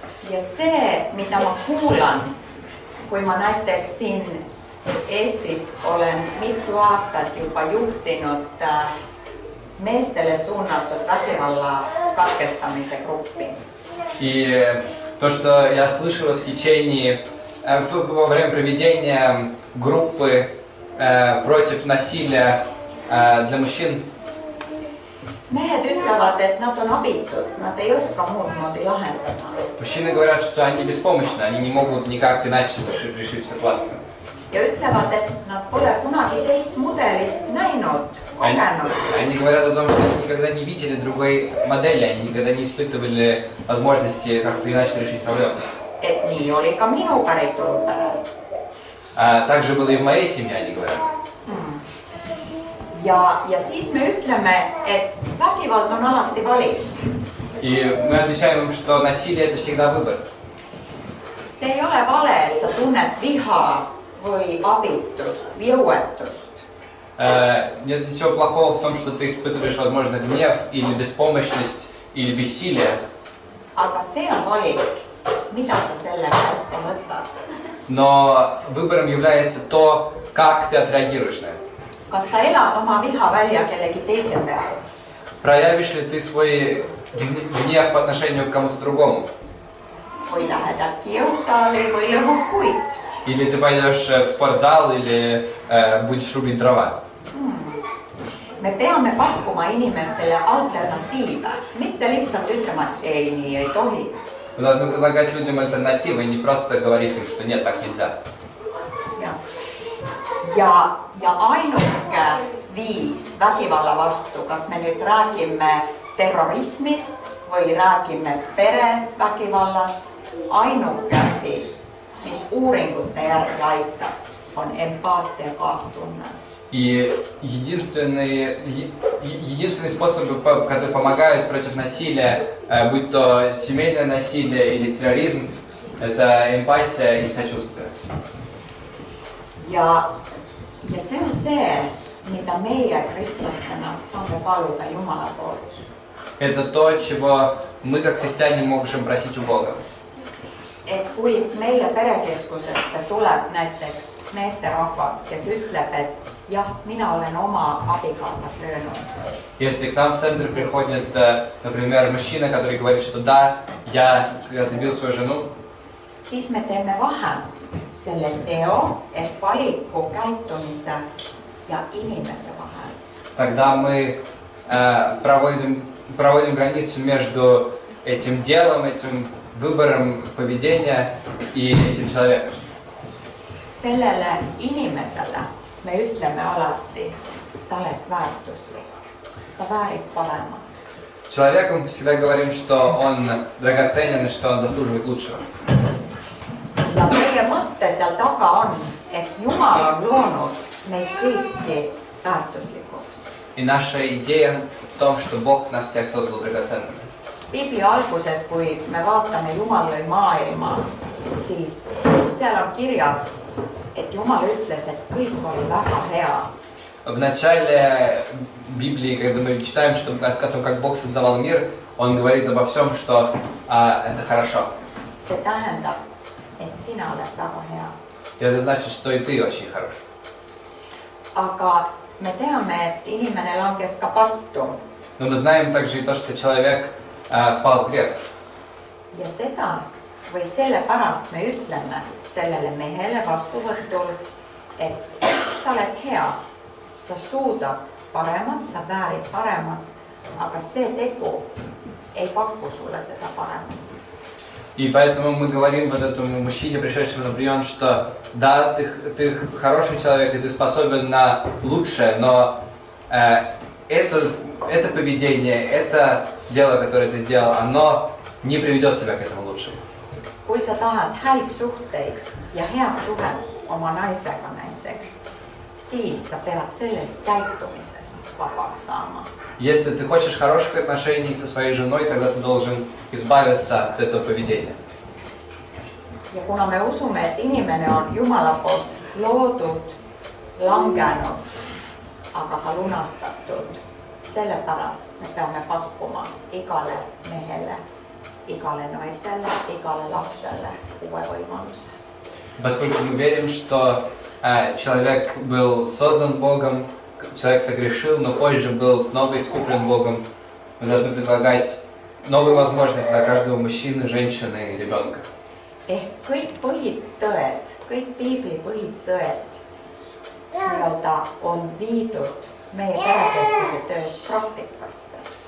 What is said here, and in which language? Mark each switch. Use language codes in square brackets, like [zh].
[et] Ja see, mida ma kuulan, kui ma näiteks siin Eestis olen mitu aastat juba juhtinud meestele suunatud vägivalla katkestamise gruppi. [ru] И То, что я слышала в течение, во время проведения группы против насилия для мужчин, [et] mehed ütlevad, et nad on abitud, nad ei oska muud moodi lahendada. [ru] мужчины говорят, что они беспомощны, они не могут никак иначе решить ситуацию. [et] Ja ütlevad, et nad pole kunagi teist mudelit näinud, kogenud. [ru] Они говорят о том, что они никогда не видели другой модели, они никогда не испытывали возможности как-то иначе решить проблему. [et] Et nii oli ka minu päritolu peres. [ru] Также было и в моей семье, они говорят. [et] Ja siis me ütleme, et vägivald on alati valik. [ru] И мы отвечаем им, что насилие это всегда выбор. [et] See ei ole vale, et sa tunned viha või abitust, jõuetust. [ru] Нет ничего плохого в том, что ты испытываешь, возможно, гнев или беспомощность или бессилие. [et] Aga see on valik, mida sa sellega ette võtad. [ru] Но выбором является то, как ты отреагируешь на это. [et] Kas sa elad oma viha välja kellegi teise peale? [ru] Проявишь ли ты свой гнев по отношению к кому-то другому? [et] Või lähed äkki jõusaali või lõhud puid? [ru] Или ты пойдешь в спортзал или будешь рубить дрова? [et] Me peame pakkuma inimestele alternatiive, mitte lihtsalt ütlema, et ei, nii ei tohi. [ru] Мы должны предлагать людям альтернативы, не просто говорить им, что нет, так нельзя. [et] Ja ainuke viis vägivalla vastu, kas me nüüd räägime terrorismist või räägime perevägivallast, ainuke asi, mis uuringute järgi aitab, on empaatia, kaastunne. [ru] И единственный способ, который помогает против насилия, будь то семейное насилие или терроризм, это эмпатия и сочувствие. [et] Ja see on see, mida meie kristlastena saame paluda Jumala poolt. [ru] Это то, чего мы, как христиане, можем просить у Бога. [et] Et kui meile perekeskusesse tuleb näiteks meesterahvas, kes ütleb, et jah, mina olen oma abikaasa löönud. [ru] Если к нам в центр приходит, например, мужчина, который говорит, что да, я когда-то бил свою жену, [et] Siis me teeme vahe selle teo, et valiku, käitumise ja inimese vahel. [ru] тогда мы проводим границу между этим делом, этим выбором поведения и этим человеком. [et] Sellele inimesele me ütleme alati, sa oled väärtuslik, sa väärid paremat. [ru] Человеку мы всегда говорим, что он драгоценен и что он заслуживает лучшего. [et] Ja meie mõtte seal taga on, et Jumal on loonud meid kõiki väärtuslikuks. [ru] И наша идея в том, что Бог нас всех создал драгоценными. [et] Piibli alguses, kui me vaatame Jumal lõi maailma, siis seal on kirjas, et Jumal ütles, et kõik oli väga hea. [ru] В начале Библии, когда мы читаем о том, как Бог создавал мир, Он говорит обо всем, что это хорошо. [et] See tähendab, et sina oled väga hea. [ru] И это значит, что и ты очень хорош. [et] Aga me teame, et inimene langes ka pattu. [ru] Но мы знаем также и то, что человек впал в грех. [et] Ja seda või sellepärast me ütleme sellele mehele vastuvõtul, et sa oled hea, sa suudad paremat, sa väärid paremat, aga see tegu ei paku sulle seda paremat. [ru] И поэтому мы говорим вот этому мужчине, пришедшему на прием, что да, ты хороший человек, и ты способен на лучшее, но это поведение, это дело, которое ты сделал, оно не приведет себя к этому лучшему. [et] Kui sa tahad häid suhteid ja head suhet oma naisega näiteks, siis sa pead sellest käitumisest vabaks saama. [ru] Если ты хочешь хороших отношений со своей женой, тогда ты должен избавиться от этого поведения. [et] Ja kuna me usume, et inimene on Jumala poolt loodud, langenud, aga ka lunastatud, sellepärast me peame pakkuma igale mehele, igale naisele, igale lapsele uue võimaluse. [ru] Поскольку мы верим, что человек был создан Богом, человек согрешил, но позже был снова искуплен Богом, мы должны предлагать новая возможность для каждого мужчины, женщины и ребенка. [et] Ehk kõik põhitõed, kõik piibli põhitõed nii-öelda on viidud meie perekeskuse töös praktikasse.